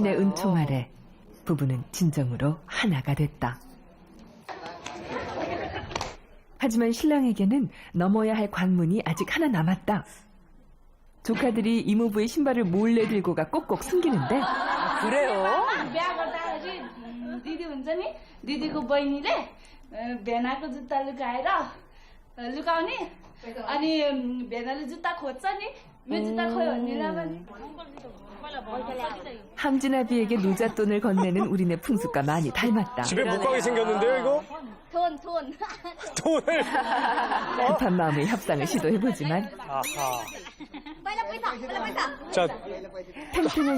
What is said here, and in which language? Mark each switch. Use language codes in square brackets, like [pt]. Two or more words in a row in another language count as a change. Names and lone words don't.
[ko] 신의 은총 아래 부부는 진정으로 하나가 됐다. 하지만 신랑에게는 넘어야 할 관문이 아직 하나 남았다. 조카들이 이모부의 신발을 몰래 들고 가 꼭꼭 숨기는데 그래요? [ne] दिदी हुन्छ नि दिदीको बहिनीले भेनाको जुत्ता लुकाएर लुकाउने अनि भेनाले जुत्ता खोज्छ नि मेरो जुत्ता खोयो भने [ko] 함진아비에게 노잣돈을 건네는 우리네 풍습과 많이 닮았다. 집에 못 가게 생겼는데요, 이거? 돈. 돈을. 급한 마음에 협상을 시도해보지만 아하. [ne] पैसा. [ko] 자, 팽팽한